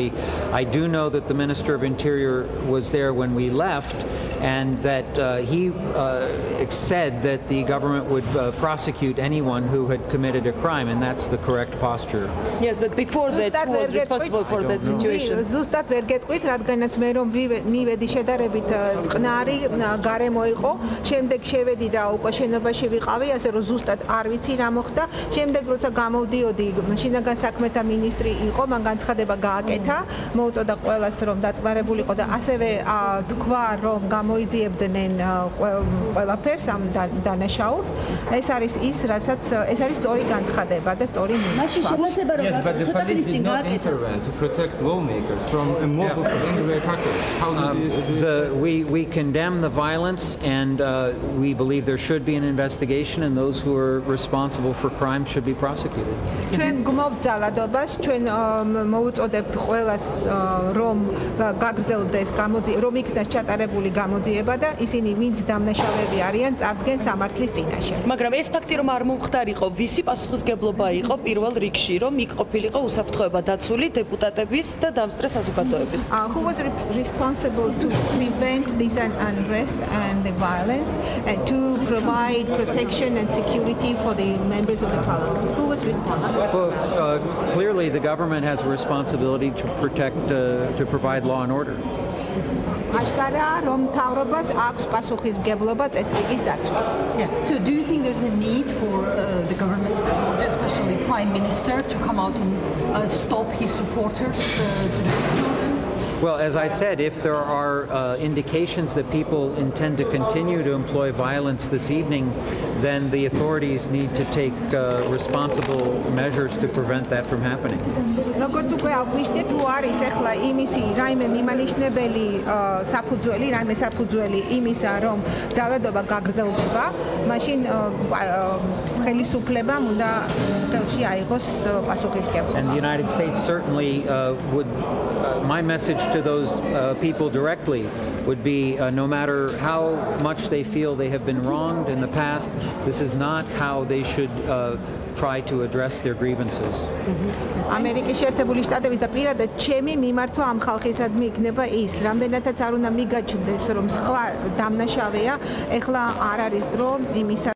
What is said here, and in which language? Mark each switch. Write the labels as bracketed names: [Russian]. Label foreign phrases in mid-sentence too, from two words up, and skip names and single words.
[English] I do know that the Minister of Interior was there when we left, and that he said that the government would prosecute anyone who had committed a crime, and that's the correct posture. Yes, but before that, who was responsible for that situation? [Georgian] ზუსტად ვერ გეტყვით, რადგანაც მე რომ მივედი შედარებით წყნარი გარემო იყო, შემდეგ შევედი და უკვე შენობაში ვიყავი, ასე რომ ზუსტად არ ვიცი რა მოხდა. შემდეგ როცა გამოვდიოდი, შინაგან საქმეთა მინისტრი იყო, მან განცხადება გააკეთა, მოუწოდა ყველას რომ დაწყნარებულიყო და ასევე თქვა რომ გამოიძიებდნენ ყველაფერს ამ დანაშაულს. ეს არის ის, რასაც ეს არის სწორი განცხადება და სწორი [English] Yes, but the police did not intervene to protect lawmakers from a mob of angry attackers. How did We condemn the violence, and we believe there should be an investigation, and those who are responsible for crime should be prosecuted. [Georgian] ჩვენ გმობთ ძალადობას, ჩვენ მოუწოდებთ ყველას რომ გაგრძელდეს რომ იქნას ჩატარებული გამოძიება და ისინი ვინც დამნაშავეები არიან, წარდგენ სამართლის წინაშე. მაგრამ ეს ფაქტი რომ არ მომხდარიყო, ვისი პასუხისგებლობა იყო პირველ რიგში, რომ იქ ყოფილიყო უსაფრთხოება დაცული დეპუტატების და დამსწრე საზოგადოების? [English] Who was responsible to prevent this unrest and the violence and to provide protection and security for the members of the parliament? Who was responsible? Well, clearly the government has a responsibility to protect, to provide law and order. [Georgian] აშკარაა რომ მთავრობას აქვს პასუხისმგებლობა წესრიგის დაცვის. [English] So do you think there's a need for the government, especially Prime Minister, to come out and stop his supporters to do it? Well, as I said, if there are indications that people intend to continue to employ violence this evening, then the authorities need to take responsible measures to prevent that from happening. [Georgian] როგორც უკვე აღნიშნეთ, თუ არის ახლა იმისი რაიმე მიმანიშნებელი საფუძველი იმისა, რომ ძალადობა გაგრძელდება, მაშინ ხელისუფლებამ უნდა ხელში აიღოს პასუხისმგებლობა. [English] And the United States certainly would my message to those people directly would be no matter how much they feel they have been wronged in the past, this is not how they should try to address their grievances. [Georgian] ამერიკის შეერთებული შტატების და პირადად ჩემი მიმართვა ამ ხალხისადმი იქნება ის, რამდენადაც არ უნდა მიგაჩნდეს, რომ სხვა დამნაშავეა, ეხლა არ არის დრო იმისა